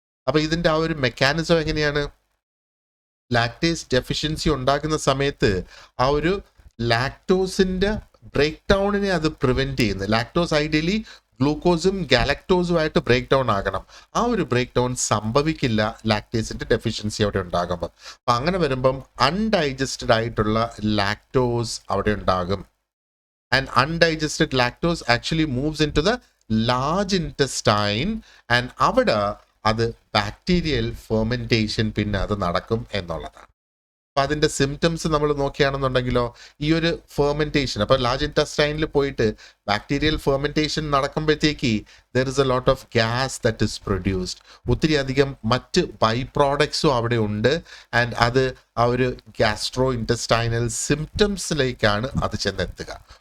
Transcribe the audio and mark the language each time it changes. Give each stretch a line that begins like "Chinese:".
Malayalam: അപ്പോൾ ഇതിൻ്റെ ആ ഒരു മെക്കാനിസം എങ്ങനെയാണ്? ലാക്ടേസ് ഡെഫിഷ്യൻസി ഉണ്ടാകുന്ന സമയത്ത് ആ ഒരു ലാക്ടോസിൻ്റെ ബ്രേക്ക് ഡൗണിനെ അത് പ്രിവെൻറ്റ് ചെയ്യുന്നത്. ലാക്ടോസ് ഐഡിയലി ഗ്ലൂക്കോസും ഗാലക്ടോസുമായിട്ട് ബ്രേക്ക് ഡൗൺ ആകണം. ആ ഒരു ബ്രേക്ക് ഡൗൺ സംഭവിക്കില്ല ലാക്ടേസിൻ്റെ ഡെഫിഷ്യൻസി അവിടെ ഉണ്ടാകുമ്പോൾ. അപ്പം അങ്ങനെ വരുമ്പം അൺഡൈജസ്റ്റഡ് ആയിട്ടുള്ള ലാക്ടോസ് അവിടെ ഉണ്ടാകും.
English: And undigested lactose actually moves into the large intestine and
Malayalam: അവിടെ അത് ബാക്ടീരിയൽ ഫെർമെൻറ്റേഷൻ പിന്നെ അത് നടക്കും എന്നുള്ളതാണ്. അപ്പം അതിൻ്റെ സിംറ്റംസ് നമ്മൾ നോക്കുകയാണെന്നുണ്ടെങ്കിലോ ഈ ഒരു ഫെർമെൻറ്റേഷൻ, അപ്പോൾ ലാർജ് ഇൻറ്റസ്റ്റൈനിൽ പോയിട്ട് bacterial fermentation നടക്കുമ്പോഴത്തേക്ക്
English: There is a lot of gas that is produced.
Malayalam: ഒത്തിരി അധികം മറ്റ് ബൈ പ്രോഡക്ട്സും അവിടെ ഉണ്ട്. ആൻഡ് അത് ആ ഒരു ഗ്യാസ്ട്രോ ഇൻറ്റസ്റ്റൈനൽ സിംറ്റംസിലേക്കാണ് അത് ചെന്നെത്തുക.